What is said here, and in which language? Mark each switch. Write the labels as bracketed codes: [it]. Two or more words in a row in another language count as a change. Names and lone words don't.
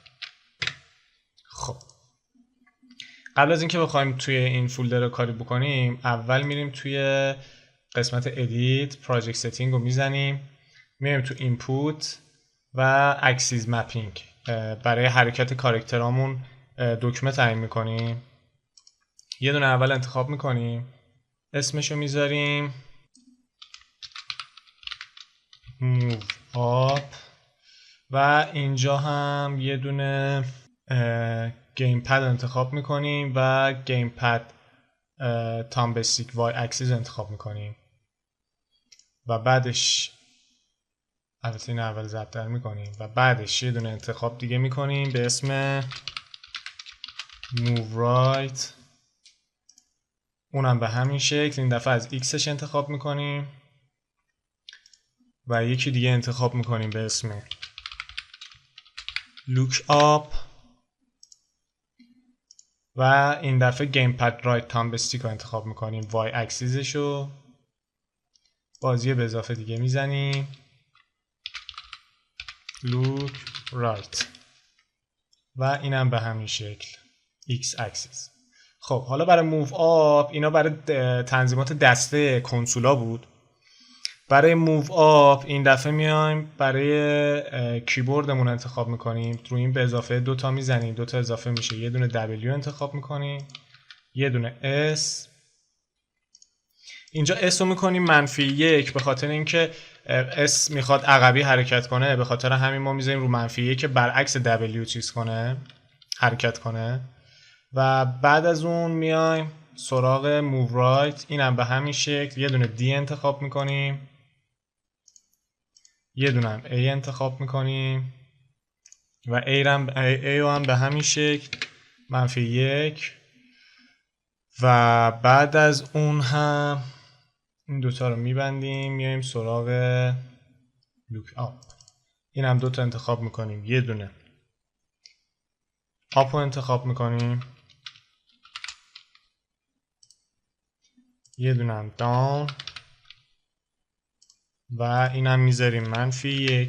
[fa] خب قبل از اینکه بخوایم توی این فولدر رو کاری بکنیم، اول میریم توی قسمت ادیت، [en] project setting [fa] رو میزنیم، میریم تو اینپوت و [en] axis mapping, [fa] برای حرکت کاراکترامون دکمه تعیین میکنیم. یه دونه اول انتخاب میکنیم، اسمشو میذاریم [en] move up [fa] و اینجا هم یه دونه [en] game pad [fa] انتخاب میکنیم و [en] game pad thumbstick Y axis [fa] انتخاب میکنیم و بعدش البته این اول ضبط در میکنیم و بعدش یه دونه انتخاب دیگه میکنیم به اسم [en] move right، [fa] اونم به همین شکل. این دفعه از ایکسش انتخاب میکنیم و یکی دیگه انتخاب میکنیم به اسم [en] look up [fa] و این دفعه [en] game pad right thumbstick [fa] رو انتخاب میکنیم، وای اکسیسش رو بازی به اضافه دیگه میزنیم [en] look right [fa] و اینم به همین شکل [en] x axis. [fa] خب حالا برای [en] move up, [fa] اینا برای تنظیمات دسته کنسولا بود. برای [en] move up [fa] این دفعه میایم برای کیبوردمون انتخاب میکنیم، رو این به اضافه 2 تا میزنیم، 2 تا اضافه میشه، یه دونه W انتخاب میکنیم، یه دونه S. اینجا S رو میکنیم -1 به خاطر اینکه S میخواد عقبی حرکت کنه، به خاطر همین ما میذاریم رو -1 که برعکس W چیز کنه، حرکت کنه. و بعد از اون میایم سراغ [en] move right، [fa] اینم به همین شکل یه دونه D انتخاب میکنیم، یه دونه هم A انتخاب میکنیم و A رو هم به همین شکل -1 و بعد از اون هم این دوتا رو میبندیم، میایم سراغ [en] look up، [fa] این هم 2 تا انتخاب میکنیم، یه دونه up رو انتخاب میکنیم یه دونم داون و اینم میذاریم -1.